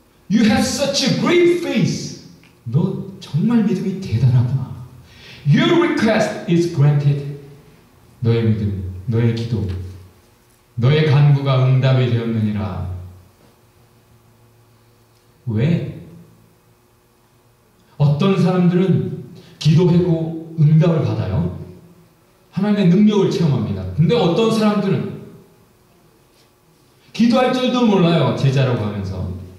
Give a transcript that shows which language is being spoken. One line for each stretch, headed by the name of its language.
English: You have such a great faith.
Korean: 너 정말 믿음이 대단하구나.
English: Your request is granted.
Korean: 너의 믿음, 너의 기도, 너의 간구가 응답이 되었느니라. 왜? 어떤 사람들은 기도하고 응답을 받아요. 하나님의 능력을 체험합니다. 근데 어떤 사람들은 기도할 줄도 몰라요. 제자라고 하면서.